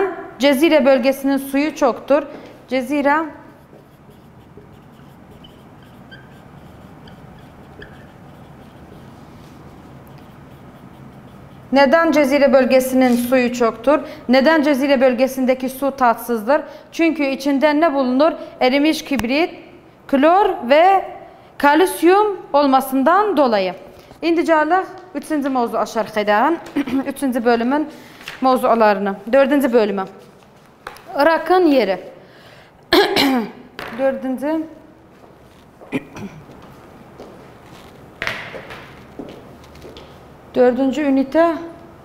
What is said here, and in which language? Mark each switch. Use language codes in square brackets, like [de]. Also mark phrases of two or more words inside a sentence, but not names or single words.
[tr] Cezire bölgesinin suyu çoktur. Neden Cezire bölgesinin suyu çoktur? Neden Cezire bölgesindeki su tatsızdır? Çünkü içinde ne bulunur? Erimiş kibrit, klor ve Kalsiyum olmasından dolayı. [az] İndi gələk 3-cü mövzuya şərh edək. 3-cü bölümün mövzularını. 4-cü bölümə. Irakın yeri. 4-cü. [tr] Dördüncü ünite. Tamam.